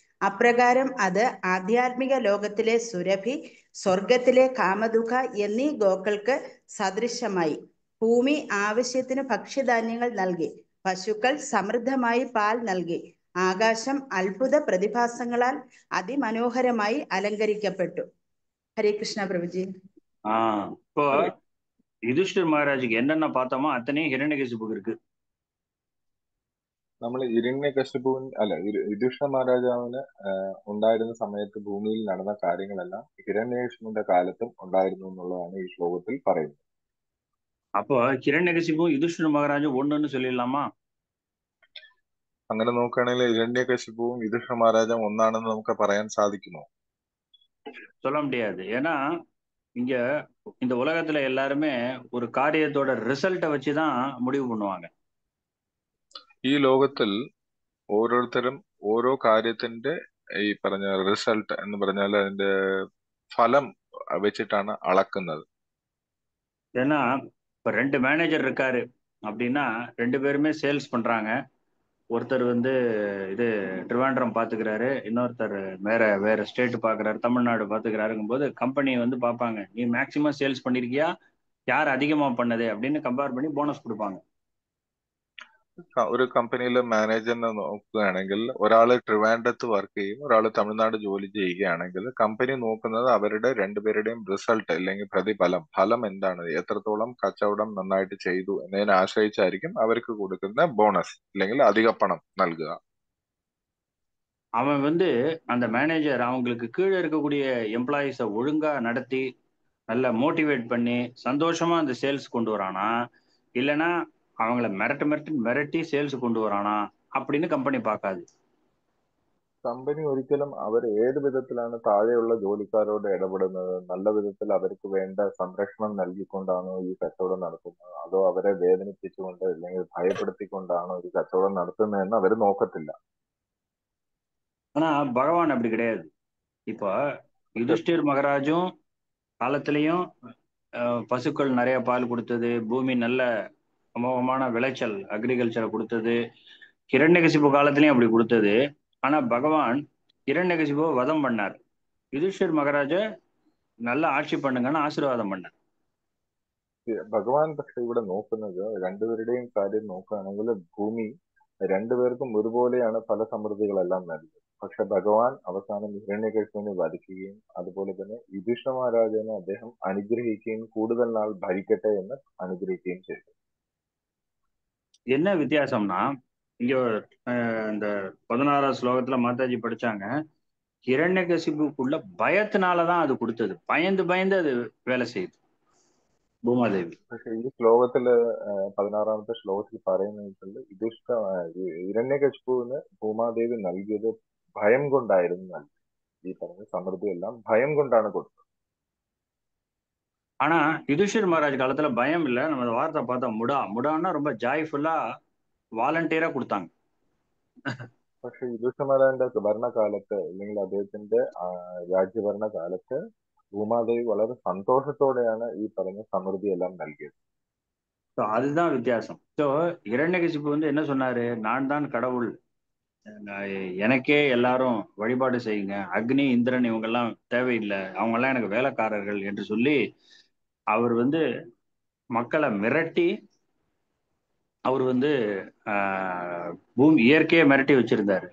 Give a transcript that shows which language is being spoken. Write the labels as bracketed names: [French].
[Malayalam] അപ്രകാരം അത് ആധ്യാത്മിക ലോകത്തിലെ സുരഭി, സ്വർഗത്തിലെ കാമദുഃഖ എന്നീ ഗോക്കൾക്ക് സദൃശമായി. ഭൂമി ആവശ്യത്തിന് ഭക്ഷ്യധാന്യങ്ങൾ നൽകി. പശുക്കൾ സമൃദ്ധമായി പാൽ നൽകി. ആകാശം അത്ഭുത പ്രതിഭാസങ്ങളാൽ അതിമനോഹരമായി അലങ്കരിക്കപ്പെട്ടു. ഹരേ കൃഷ്ണ പ്രഭുജി. [Tamil] இப்போ யுதிஷ்டிர் மகாராஜுக்கு என்னென்ன பார்த்தோமோ அத்தனையும் ஹிரண்யகசிபுக்கு இருக்கு. [Malayalam] നമ്മൾ ഹിരണ്യകശിപുവിൻ യുധിഷ്ഠിര മഹാരാജാവിന് ഉണ്ടായിരുന്ന സമയത്ത് ഭൂമിയിൽ നടന്ന കാര്യങ്ങളെല്ലാം ഹിരണ്യകശിപുവിന്റെ കാലത്തും ഉണ്ടായിരുന്നു എന്നുള്ളതാണ് ഈ ശ്ലോകത്തിൽ പറയുന്നത്. [Tamil] அப்போ ஹிரண்யகசிபுவும் யுதிஷ்டிர் மகாராஜும் ஒண்ணுன்னு சொல்லிடலாமா? [Malayalam] അങ്ങനെ നോക്കുകയാണെങ്കിൽ ഹിരണ്യകശിപുവും യുധിഷ്ഠിര മഹാരാജാവും ഒന്നാണെന്ന് നമുക്ക് പറയാൻ സാധിക്കുമോ? [Tamil] சொல்ல முடியாது. ஏன்னா இங்க இந்த உலகத்துல எல்லாருமே ஒரு காரியத்தோட ரிசல்ட்டை வச்சுதான் முடிவு பண்ணுவாங்க. [Malayalam] ഈ ലോകത്തിൽ ഓരോരുത്തരും ഓരോ കാര്യത്തിന്റെ ഈ പറഞ്ഞ റിസൾട്ട് എന്ന് പറഞ്ഞാൽ അതിന്റെ ഫലം വെച്ചിട്ടാണ് അളക്കുന്നത്. [Tamil] ஏன்னா இப்ப 2 மேனேஜர் இருக்காரு அப்படின்னா 2 பேருமே சேல்ஸ் பண்றாங்க. ஒருத்தர் வந்து இது ட்ரிவாண்ட்ரம் பாத்துக்கிறாரு, இன்னொருத்தர் வேற வேற ஸ்டேட் பாக்குறாரு, தமிழ்நாடு பாத்துக்கிறாருங்கும் போது கம்பெனி வந்து பார்ப்பாங்க, நீ மேக்சிமம் சேல்ஸ் பண்ணிருக்கியா, யார் அதிகமா பண்ணது அப்படின்னு கம்பேர் பண்ணி போனஸ் கொடுப்பாங்க. [Malayalam] ഒരു കമ്പനിയിലെ മാനേജറിനെ നോക്കുകയാണെങ്കിൽ ഒരാള് ട്രിവാൻഡ്രത്ത് വർക്ക് ചെയ്യും, ഒരാള് തമിഴ്നാട് ജോലി ചെയ്യുകയാണെങ്കിൽ കമ്പനി നോക്കുന്നത് അവരുടെ രണ്ടുപേരുടെയും റിസൾട്ട് അല്ലെങ്കിൽ ഫലം എന്താണ്, എത്രത്തോളം കച്ചവടം നന്നായിട്ട് ചെയ്തു എന്നതിനെ ആശ്രയിച്ചായിരിക്കും അവർക്ക് കൊടുക്കുന്ന ബോണസ് അല്ലെങ്കിൽ അധിക പണം നൽകുക. [Tamil] அவன் வந்து அந்த மேனேஜர் அவங்களுக்கு கீழே இருக்கக்கூடிய எம்ப்ளாயிஸை ஒழுங்கா நடத்தி நல்லா மோட்டிவேட் பண்ணி சந்தோஷமா அந்த சேல்ஸ் கொண்டு வரானா, இல்லைன்னா அவங்கள மிரட்டி சேல்ஸ் கொண்டு வரானா அப்படின்னு கம்பெனி பார்க்காது. [Malayalam] കമ്പനി ഒരിക്കലും അവർ ഏത് വിധത്തിലാണ് താഴെയുള്ള ജോലിക്കാരോട് ഇടപെടുന്നത്, നല്ല വിധത്തിൽ അവർക്ക് വേണ്ട സംരക്ഷണം നൽകിക്കൊണ്ടാണോ ഈ കച്ചവടം നടത്തുന്നത്, അതോ അവരെ വേദനിപ്പിച്ചുകൊണ്ട് അല്ലെങ്കിൽ ഭയപ്പെടുത്തിക്കൊണ്ടാണോ ഈ കച്ചവടം നടത്തുന്നതെന്ന് അവർ നോക്കത്തില്ല. [Tamil] ஆனா பகவான் அப்படி கிடையாது. இப்போ யுதிஷ்டிர் மகாராஜும் காலத்திலையும் பசுக்கள் நிறைய பால் கொடுத்தது, பூமி நல்ல அமோகமான விளைச்சல் அக்ரிகல்ச்சரை கொடுத்தது, ஹிரண்யகசிபு காலத்திலையும் அப்படி கொடுத்தது. ஆனா பகவான் ஹிரண்யகசிபுவை வதம் பண்ணார், யுதிஷ்டிர் மகாராஜ நல்ல ஆட்சி பண்ணுங்கன்னு ஆசீர்வாதம் பண்ணார். [Malayalam] ഭഗവാൻ പക്ഷെ ഇവിടെ നോക്കുന്നത് രണ്ടുപേരുടെയും കാര്യം നോക്കുകയാണെങ്കിൽ ഭൂമി രണ്ടുപേർക്കും ഒരുപോലെയാണ് പല സമൃദ്ധികളെല്ലാം നൽകുന്നത്. പക്ഷെ ഭഗവാൻ അവസാനം ഹിരണ്യകശിപുവിനെ വധിക്കുകയും അതുപോലെ തന്നെ യുധിഷ്ഠിര മഹാരാജനെ അദ്ദേഹം അനുഗ്രഹിക്കുകയും കൂടുതൽ നാൾ ഭരിക്കട്ടെ എന്ന് അനുഗ്രഹിക്കുകയും ചെയ്തു. [Tamil] என்ன வித்தியாசம்னா, இங்க இந்த 16ஆம் ஸ்லோகத்துல மாதாஜி படிச்சாங்க, ஹிரண்யகசிபுக்குள்ள பயத்தினாலதான் அது கொடுத்தது, பயந்து பயந்து அது வேலை செய்யுது பூமாதேவி. [Malayalam] പക്ഷെ ഈ ശ്ലോകത്തില് 16ാമത്തെ ശ്ലോകത്തിൽ പറയുന്നത് ഹിരണ്യകശിപുവിന് ഭൂമാദേവി നൽകിയത് ഭയം കൊണ്ടായിരുന്നു. ഈ പറഞ്ഞ സമൃദ്ധി എല്ലാം ഭയം കൊണ്ടാണ് കൊടുത്തത്. [Tamil] ஆனா யுதிஷ்டிர் மகாராஜ் காலத்துல பயம் இல்ல, நம்ம வார்த்தை பார்த்தா முடான்னா ரொம்ப ஜாய்ஃபுல்லா வாலண்டியரா கொடுத்தாங்க. [Malayalam] പക്ഷെ യുധിഷ്ഠിരന്റെ ഭരണകാലത്ത് അല്ലെങ്കിൽ അദ്ദേഹത്തിന്റെ രാജ്യഭരണകാലത്ത് ഭൂമാദേവി വളരെ സന്തോഷത്തോടെയാണ് ഈ പറഞ്ഞ സമൃദ്ധി എല്ലാം നൽകിയത്. [Tamil] அதுதான் வித்தியாசம். ஸோ ஹிரண்யகசிபு வந்து என்ன சொன்னாரு, நான் தான் கடவுள், எனக்கே எல்லாரும் வழிபாடு செய்யுங்க, அக்னி இந்திரன் இவங்கெல்லாம் தேவையில்லை, அவங்கெல்லாம் எனக்கு வேலைக்காரர்கள் என்று சொல்லி அவர் வந்து மக்களை மிரட்டி அவர் வந்து பூமி இயற்கையை மிரட்டி வச்சிருந்தாரு.